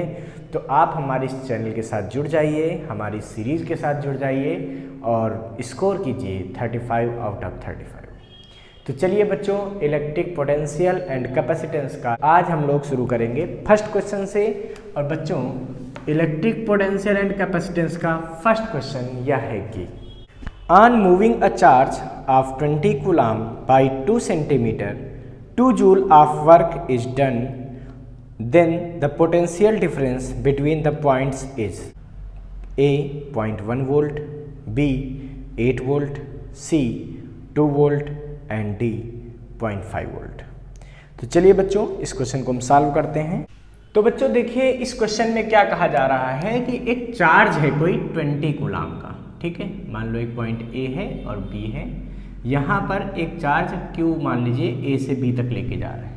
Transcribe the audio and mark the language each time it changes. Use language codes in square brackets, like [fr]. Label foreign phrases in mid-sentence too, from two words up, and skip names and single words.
[hi] तो आप हमारे इस चैनल के साथ जुड़ जाइए, हमारी सीरीज के साथ जुड़ जाइए और स्कोर कीजिए 35 [en] out of [hi] 35। तो चलिए बच्चों, [en] electric potential and capacitance [hi] का आज हम लोग शुरू करेंगे [en] first question [hi] से। और बच्चों, [en] electric potential and capacitance का first question [hi] यह है कि [en] On moving a charge of 20 coulomb by 2 centimeter, 2 joule of work is done. Then the potential difference between the points is A 0.1 volt, B 8 volt, C 2 volt and D 0.5 volt। [hi] तो चलिए बच्चों, इस क्वेश्चन को हम सॉल्व करते हैं। तो बच्चों देखिए, इस क्वेश्चन में क्या कहा जा रहा है कि एक चार्ज है कोई 20 कूलम्ब का, ठीक है। मान लो एक पॉइंट A है और B है। यहाँ पर एक चार्ज Q मान लीजिए A से B तक लेके जा रहे हैं।